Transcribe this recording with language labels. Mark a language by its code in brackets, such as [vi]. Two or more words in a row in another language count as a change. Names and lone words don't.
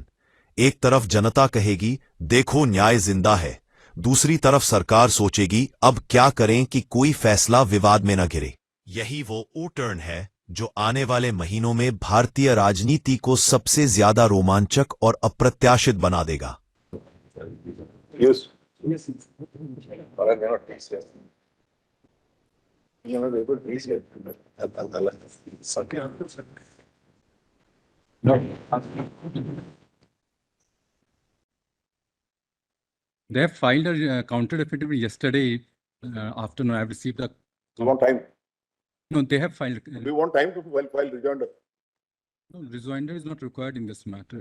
[hi] एक तरफ जनता कहेगी देखो न्याय जिंदा है, दूसरी तरफ सरकार सोचेगी अब क्या करें कि कोई फैसला विवाद में न घिरे। यही वो [en] O turn [hi] है जो आने वाले महीनों में भारतीय राजनीति को सबसे ज्यादा रोमांचक और अप्रत्याशित बना देगा। [en] Yes. Yes. [es] Ahora ya no dice. Ya no digo dice. No. [en] They have filed a counter affidavit yesterday afternoon. I have received a. You want time? No, they have filed. Do you want time to file rejoinder? No, rejoinder is not required in this matter.